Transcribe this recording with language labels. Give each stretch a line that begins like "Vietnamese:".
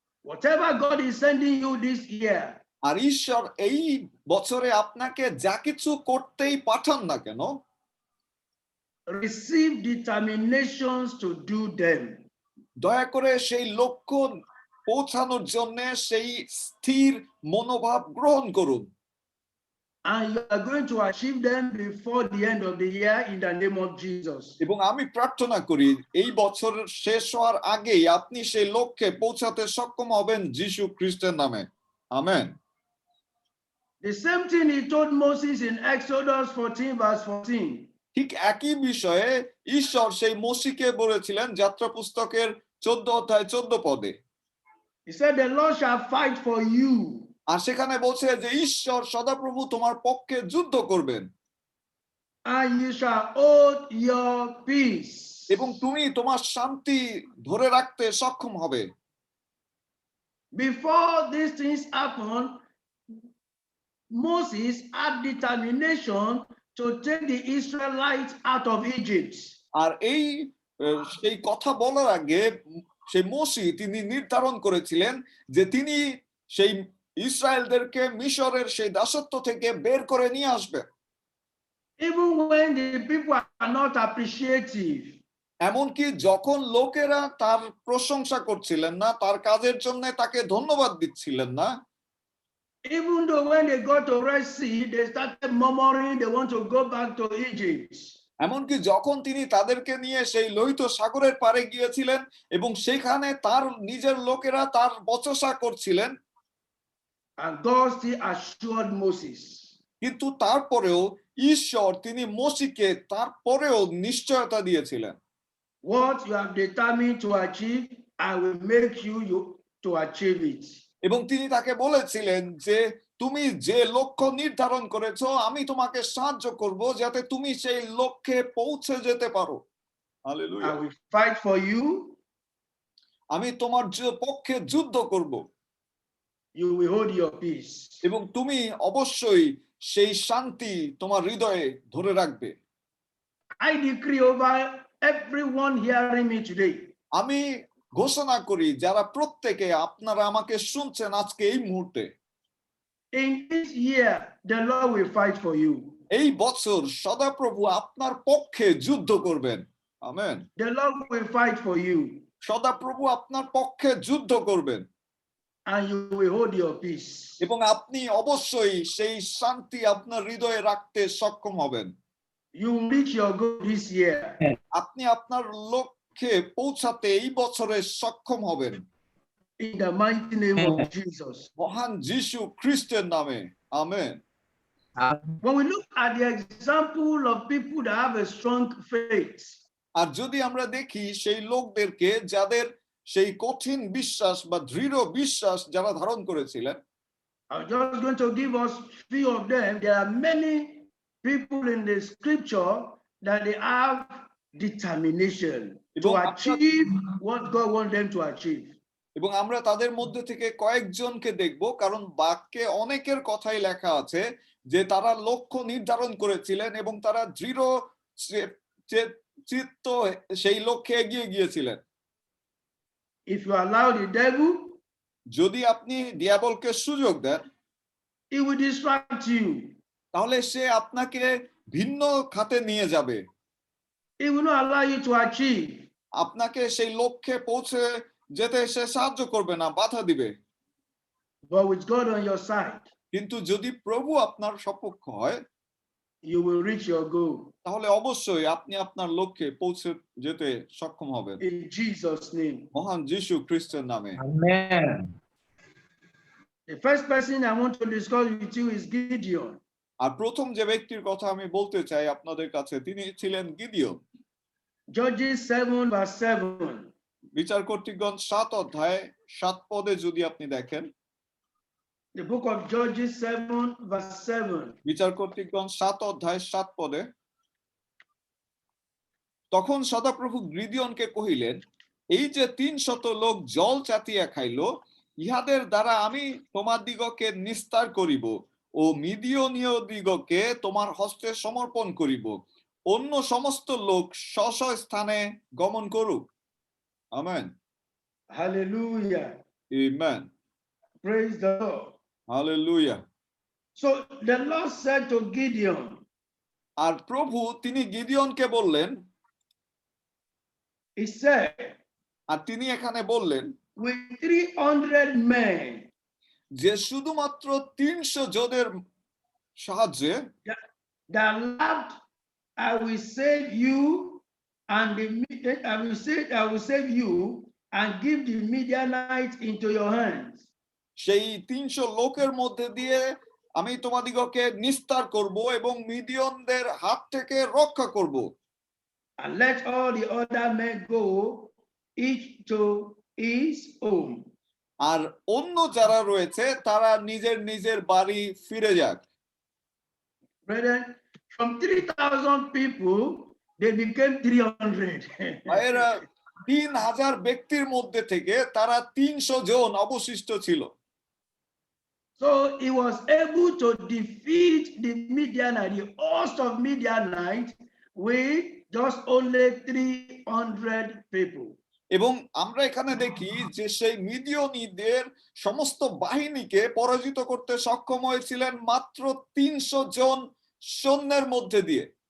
English: Whatever God is sending you this year,
Bangla: আর ঈশ্বর এই বছরে আপনাকে যা কিছু করতেই পাঠান না কেন,
English: receive determinations to do them.
Bangla: দয়া করে সেই লক্ষ্য পৌঁছানোর জন্য সেই স্থির মনোভাব গ্রহণ করুন।
English: And you are going to achieve them before the end of the year in the name of Jesus.
Bangla: এবং আমি প্রার্থনা করি এই বছর শেষ হওয়ার আগেই আপনি সেই লক্ষ্যে পৌঁছাতে সক্ষম হবেন যীশু খ্রিস্টের নামে। Amen.
English: The same thing he told Moses in Exodus 14 verse 14.
Bangla: ঠিক একই বিষয়ে ঈশ্বর সেই মোশিকে বলেছিলেন যাত্রা পুস্তকের 14 অধ্যায় 14 পদে।
English: He said, the Lord shall fight for you.
Bangla: আর সেখানে বলছে যে ঈশ্বর সদাপ্রভু তোমার পক্ষে যুদ্ধ করবেন।
English: And you shall hold your peace.
Bangla: এবং তুমি তোমার শান্তি ধরে রাখতে সক্ষম হবে।
English: Before these things happen, Moses had determination to take the Israelites out of Egypt.
Bangla: আর সেই কথা বলার আগে সেই মোশি তিনি নির্ধারণ করেছিলেন যে তিনি সেই ইসরায়েলদেরকে মিশরের সেই দাসত্ব থেকে বের করে নিয়ে আসবেন।
English: Even when the people are not appreciative.
Bangla: এমনকি যখন লোকেরা তার প্রশংসা করছিলেন না, তার কাজের জন্য তাকে ধন্যবাদ দিচ্ছিলেন না,
English: Even though when they got to Red Sea, they started murmuring they want to go back to Egypt.
Bangla: এমনকি যখন তিনি তাদেরকে নিয়ে সেই লোহিত সাগরের পাড়ে গিয়েছিলেন এবং সেখানে তার নিজের লোকেরা তার বচসা করছিলেন,
English: And God still assured Moses,
Bangla: কিন্তু তারপরেও ঈশ্বর তিনি মোশিকে তারপরেও নিশ্চয়তা দিয়েছিলেন।
English: What you have determined to achieve, I will make you to achieve it.
Bangla: এবং তিনি তাকে বলেছিলেন যে তুমি যে লক্ষ্য নির্ধারণ করেছো আমি তোমাকে সাহায্য করব যাতে তুমি সেই লক্ষ্যে পৌঁছে যেতে পারো। Hallelujah.
English: I will fight for you.
Bangla: আমি তোমার পক্ষে যুদ্ধ করব।
English: You will hold your peace.
Bangla: এবং তুমি অবশ্যই সেই শান্তি তোমার হৃদয়ে ধরে রাখবে।
English: I decree over everyone hearing me today.
Bangla: আমি ঘোষণা করি যারা প্রত্যেকে আপনারা আমাকে শুনছেন আজকে এই মুহূর্তে,
English: In this year, the Lord will fight for you.
Bangla: এই বছর সদাপ্রভু আপনার পক্ষে যুদ্ধ করবেন। Amen.
English: The Lord will fight for you.
Bangla: সদাপ্রভু আপনার পক্ষে যুদ্ধ করবেন।
English: And you will hold your peace.
Bangla: এবং আপনি অবশ্যই সেই শান্তি আপনার হৃদয়ে রাখতে সক্ষম হবেন।
English: You will reach your goal this year.
Bangla: আপনি আপনার লক্ষ্যে পৌঁছাতে এই বছরে সক্ষম হবেন।
English: In the mighty name of Jesus.
Bangla: মহান যিশু খ্রিস্টের নামে। Amen.
English: When we look at the example of people that have a strong faith,
Bangla: আর যদি আমরা দেখি সেই লোকদেরকে যাদের সেই কঠিন বিশ্বাস বা দৃঢ় বিশ্বাস যারা ধারণ করেছিলেন,
English: I'm just going to give us few of them. There are many people in the scripture that they have determination to achieve what God wants them to achieve.
Bangla: এবং আমরা তাদের মধ্যে থেকে কয়েকজনকে দেখব, কারণ বাক্যে অনেকের কথাই লেখা আছে যে তারা লক্ষ্য নির্ধারণ করেছিলেন এবং তারা দৃঢ় চিত্ত সেই লক্ষ্যে এগিয়ে গিয়েছিলেন।
English: If you allow the devil,
Bangla: যদি আপনি ডিয়াবলকে সুযোগ দেন,
English: he will distract you.
Bangla: তাহলে সে আপনাকে ভিন্ন খাতে নিয়ে যাবে।
English: He will not allow you to achieve.
Bangla: আপনাকে সেই লক্ষ্যে পৌঁছে যেতে সে সাহায্য করবে না, বাধা দিবে।
English: But with God on your side,
Bangla: কিন্তু যদি প্রভু আপনার সপক্ষ হয়,
English: you will reach your goal.
Bangla: তাহলে অবশ্যই আপনি আপনার লক্ষ্যে পৌঁছে যেতে সক্ষম হবেন।
English: In Jesus' name.
Bangla: মহান যিশু খ্রিস্টের নামে। Amen.
English: The first person I want to discuss with you is Gideon.
Bangla: আর প্রথম যে ব্যক্তির কথা আমি বলতে চাই আপনাদের কাছে, তিনি ছিলেন গিদিওন।
English: Judges 7 verse 7.
Bangla: বিচার কর্তৃগণ 7 অধ্যায় 7 পদে যদি আপনি দেখেন,
English: The book of Judges 7 verse 7.
Bangla: বিচার কর্তৃগণ 7 অধ্যায় 7 পদে, তখন সদাপ্রভু গিদিওনকে কহিলেন, এই যে 300 লোক জল চাতিয়া খাইল, ইহাদের দ্বারা আমি তোমার দিগকে নিস্তার করিব ও মিদিয়নীয় দিগকে তোমার হস্তে সমর্পণ করিব, অন্য সমস্ত লোক স্ব স্থানে গমন করুক। Amen.
English: Hallelujah.
Bangla: Amen.
English: Praise the Lord.
Bangla: Hallelujah.
English: So the Lord said to Gideon,
Bangla: আর প্রভু তিনি গিদিওনকে বললেন,
English: he said,
Bangla: আর তিনি এখানে বললেন
English: with 300 men,
Bangla: যে শুধুমাত্র 300 জনের সাহায্যে
English: that left, I will save you and I will save you and give the Midianites into your hands.
Bangla: সেই 300 লোকের মধ্যে দিয়ে আমি তোমাদিগকে নিস্তার করব এবং মিদিয়নদের হাত থেকে রক্ষা করব।
English: And let all the other men go, each to his home.
Bangla: আর অন্য যারা রয়েছে তারা নিজের নিজের বাড়ি ফিরে যাক।
English: Brethren, from 3,000 people, they became 300.
Bangla: এরা 3000 ব্যক্তির মধ্যে থেকে তারা 300 জন অবশিষ্ট ছিল।
English: So he was able to defeat the Midianite, the host of Midianite, with just only 300 people.
Bangla: এবং আমরা এখানে দেখি যে সেই মিদিয়নীদের সমস্ত বাহিনীকে পরাজিত করতে সক্ষম হয়েছিলেন মাত্র 300 জন সৈন্যের মধ্যে দিয়ে।